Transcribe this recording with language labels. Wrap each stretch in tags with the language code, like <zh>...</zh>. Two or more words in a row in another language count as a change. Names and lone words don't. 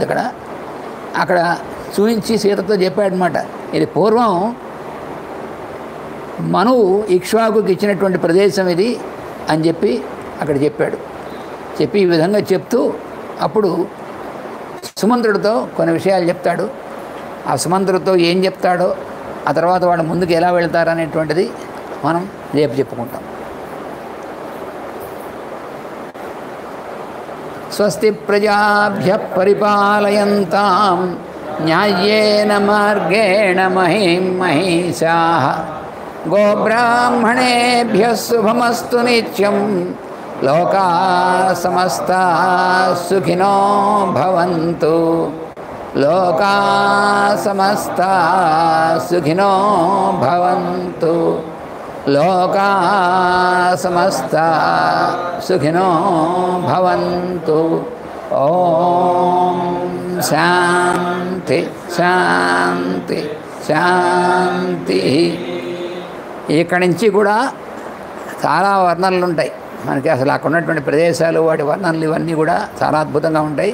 <te>అక్కడ చూపించి సీతతో చెప్పాడనమాట, ఇది పూర్వం మనువు ఇక్ష్వాకుకి ఇచ్చినటువంటి ప్రదేశం ఇది అని చెప్పి అక్కడ చెప్పాడు. చెప్పి ఈ విధంగా చెప్తూ అప్పుడు సుమంత్రుడితో కొన్ని విషయాలు చెప్తాడు. ఆ సుమంత్రుడితో ఏం చెప్తాడో, ఆ తర్వాత వాళ్ళు ముందుకు ఎలా వెళ్తారనేటువంటిది మనం రేపు చెప్పుకుంటాం.</te> <sa>స్వస్తి ప్రజాభ్యః పరిపాలయంతాం న్యాయేన మార్గేణ మహిం మహిషాః. గోబ్రాహ్మణేభ్యః శుభమస్తు నిత్యం. లోకాః సమస్తాః సుఖినో భవంతు. లోకాః సమస్తాః సుఖినో భవంతు. లోకాః సమస్తాః సుఖినో భవంతు. ఓం శాంతి శాంతి శాంతి.</sa> <te>ఇక్కడి నుంచి కూడా చాలా వర్ణనలు ఉంటాయి మనకి. అసలు అక్కడ ఉన్నటువంటి ప్రదేశాలు, వాటి వర్ణనలు ఇవన్నీ కూడా చాలా అద్భుతంగా ఉంటాయి.</te>